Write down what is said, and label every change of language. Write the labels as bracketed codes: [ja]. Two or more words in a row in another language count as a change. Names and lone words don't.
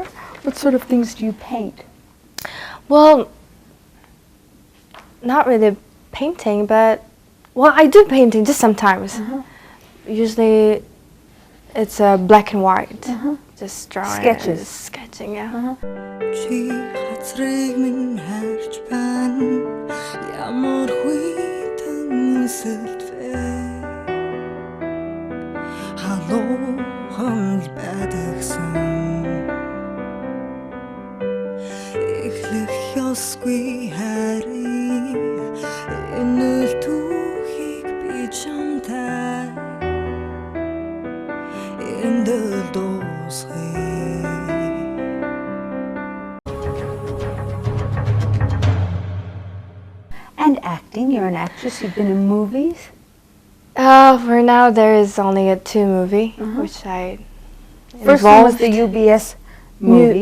[en] What sort of things do you paint? Well, not really painting, but I do painting just sometimes. Usually it's black and white, just drawing. Sketches. Sketching, yeah. [mn] Чи хацрыг минь харж байна ямар хүйтэн сэлтвэ халуухан л байдагсан эхлэх ёсгүй харин энэ л түүхийг би чамтай энд л дуусгая. [en] And acting, you're an actress, you've been in movies. For now, there is only a 2 movie, which I First one was involved. the UBS movie.